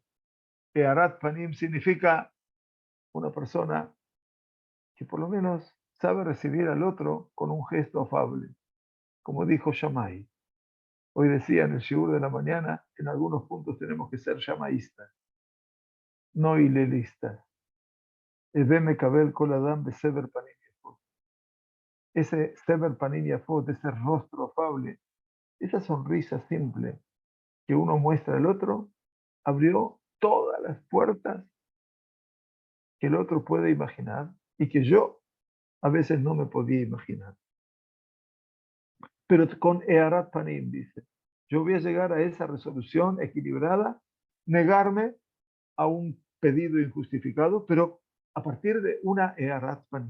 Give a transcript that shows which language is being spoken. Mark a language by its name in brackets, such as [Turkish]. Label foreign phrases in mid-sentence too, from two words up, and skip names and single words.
[Hebrew] הארת פנים [Spanish] significa una persona que por lo menos sabe recibir al otro con un gesto afable, como dijo Shammai. Hoy decía en el shiur de la mañana, en algunos puntos tenemos que ser shamaístas, no hilelistas. [Hebrew] והוי מקבל כל אדם בסבר פנים יפות. Ese סבר פנים יפות, [Spanish] ese rostro afable, esa sonrisa simple que uno muestra al otro, abrió todas las puertas que el otro puede imaginar y que yo a veces no me podía imaginar. Pero con [Hebrew] הארת פנים, [Spanish] dice, yo voy a llegar a esa resolución equilibrada, negarme a un pedido injustificado, pero a partir de una [Hebrew] הארת פנים.